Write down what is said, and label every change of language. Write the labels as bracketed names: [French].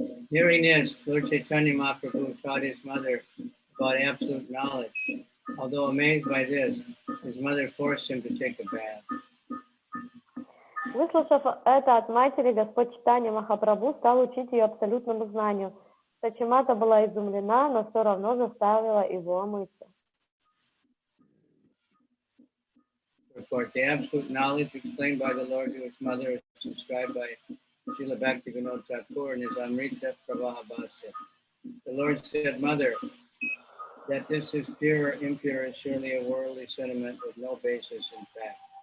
[English] Hearing this, Lord Chaitanya Mahaprabhu taught his mother about absolute knowledge. Although amazed by this, his mother forced him to take a bath. [Russian] Выслушав это от матери, Господь Чайтанья Махапрабху стал учить ее абсолютному знанию. Сачимата была изумлена, но все равно заставила его омыться. [English] The absolute knowledge explained by the Lord to his mother is described by Srila Bhaktivinoda Thakur in his Amrita Pravaha Bhasya. The Lord said, "Mother, that this is pure or impure is surely a worldly sentiment with no basis in fact.